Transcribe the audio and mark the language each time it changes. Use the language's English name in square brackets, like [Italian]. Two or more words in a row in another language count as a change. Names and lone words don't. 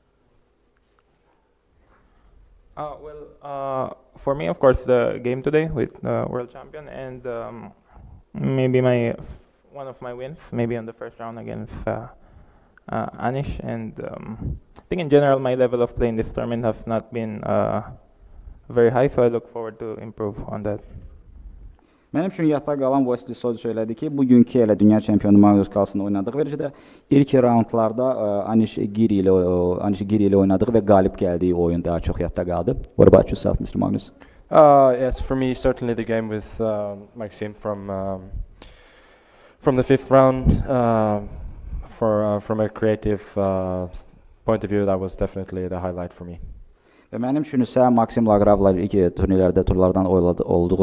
[English] For me, of course, the game today with world champion and maybe one of my wins, maybe on the first round against Anish. And I think in general, my level of play in this tournament has not been very high, so I look forward to improve on that. [Azerbaijani] Mənim üçün yadda qalan Wesley söylədi ki, bugünkü elə dünya çempionu Magnus Carlsen oynadığı və də ilk raundlarda Anish Giri ilə oynadığı və qalib gəldiyi oyun daha çox yadda qaldı. [English] What about yourself, Mr. Magnus? Yes, for me, certainly the game with Maxime from the fifth round. From a creative point of view, that was definitely the highlight for me. [Azerbaijani] Və mənim üçün isə Maksim Lagravla ilk turnirlərdə turlardan olduğu